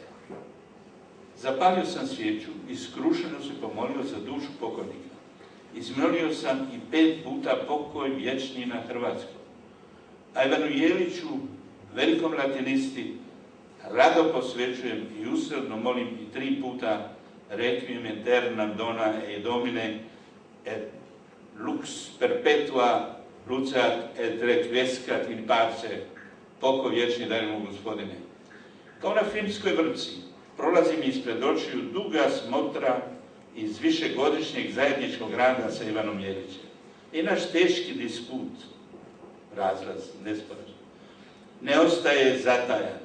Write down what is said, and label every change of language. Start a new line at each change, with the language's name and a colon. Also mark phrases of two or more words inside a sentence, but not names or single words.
Croatian: Zapalio sam svijeću i skrušeno se pomolio za dušu pokojnika. Izmolio sam i 5 puta pokoj vječni na hrvatskom. A Ivanu Jeliću, velikom latinisti, rado posvećujem i usredno molim i 3 puta
Latin: requiem aeternam dona e domine et lux perpetua lucat et requiescat in pace,
Croatian: pokoj vječni daj mu Gospodine. Kao na filmskoj vrpci prolazi mi ispred očiju duga smotra iz višegodišnjeg zajedničkog rada sa Ivanom Jelićem. I naš teški disput, razlaz, nesporazum, ne ostaje zatajan.